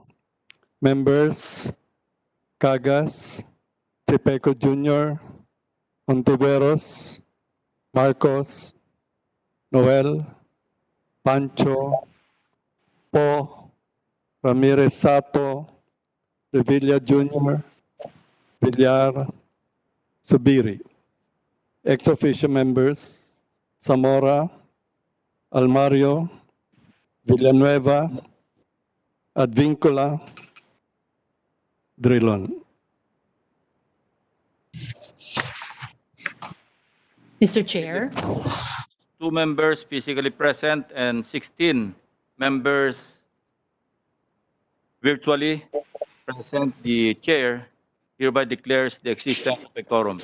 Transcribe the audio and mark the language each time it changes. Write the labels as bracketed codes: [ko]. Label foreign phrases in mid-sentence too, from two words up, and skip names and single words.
[en] Members, Cagas, Chipeco Jr., Ontiveros, Marcos, Noel, Pancho, Po, Ramirez Sato, Revilla Jr., Villar, Subiri. Ex-officio members, Zamora, Almario, Villanueva, Advincula, Drilon. Mr. Chair, 2 members physically present and 16 members virtually present. The chair hereby declares the existence of a quorum.